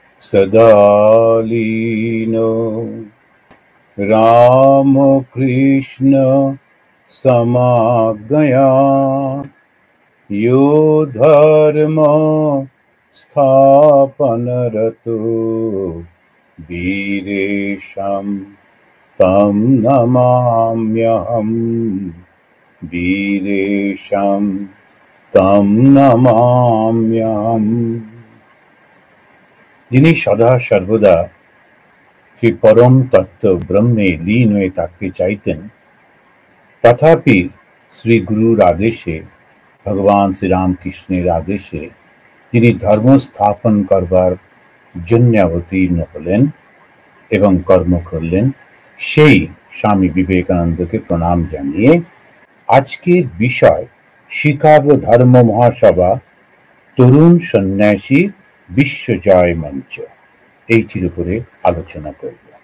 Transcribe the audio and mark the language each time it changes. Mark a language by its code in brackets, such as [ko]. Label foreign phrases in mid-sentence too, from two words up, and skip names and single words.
[sa] सदा लीनो राम कृष्ण समाज्ञया यो धर्म स्थापनरतो वीरेशं तं नमाम्यहम् वीरेशं तं नमाम्यहम्। [bn] যিনি সদা সর্বদা সেই পরম তত্ত্ব ব্রহ্মে লীন হয়ে থাকতে চাইতেন, তথাপি শ্রী গুরুর আদেশে, ভগবান শ্রীরামকৃষ্ণের আদেশে যিনি ধর্ম স্থাপন করবার জন্য অবতীর্ণ হলেন এবং কর্ম করলেন, সেই স্বামী বিবেকানন্দকে প্রণাম জানিয়ে আজকের বিষয় শিকাগো ধর্ম মহাসভা তরুণ সন্ন্যাসী বিশ্বজয় মঞ্চ, এইটির উপরে আলোচনা করব।